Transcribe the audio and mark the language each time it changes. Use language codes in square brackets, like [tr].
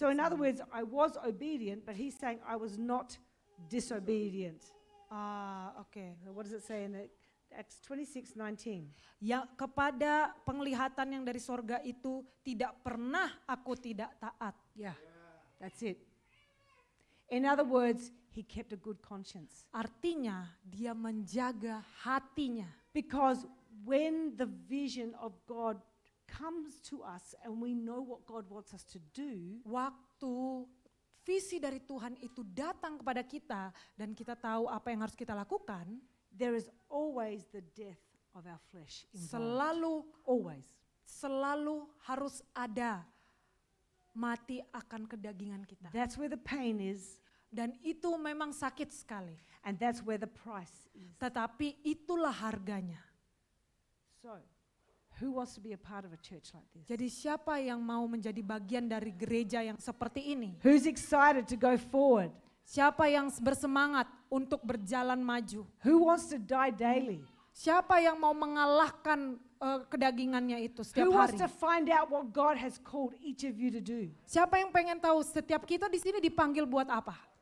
[en] So in other words, I was obedient, but he's saying I was not disobedient. [id] Oke. [en] What does it say in Acts 26:19? [id] Ya, kepada penglihatan yang dari sorga itu tidak pernah aku tidak taat. [en] Yeah, that's it. In other words, he kept a good conscience. [id] Artinya dia menjaga hatinya. [en] Because when the vision of God comes to us and we know what God wants us to do, [id] Waktu visi dari Tuhan itu datang kepada kita dan kita tahu apa yang harus kita lakukan, [en] there is always the death of our flesh involved. [id] selalu [en] Always. [id] harus ada mati akan kedagingan kita. [en] That's where the pain is, [id] Dan itu memang sakit sekali. [en] and that's where the price is. [id] Tetapi itulah harganya. [en] So, who wants to be a part of a church like this? [id] Jadi siapa yang mau menjadi bagian dari gereja yang seperti ini? [en] Who's excited to go forward? [id] Siapa yang bersemangat untuk berjalan maju? [en] Who wants to die daily? [id] Siapa yang mau mengalahkan kedagingannya itu setiap [en] Who wants [id] hari? [en] to find out what God has called each of you to do? [id] Siapa yang pengen tahu setiap kita di sini dipanggil buat apa?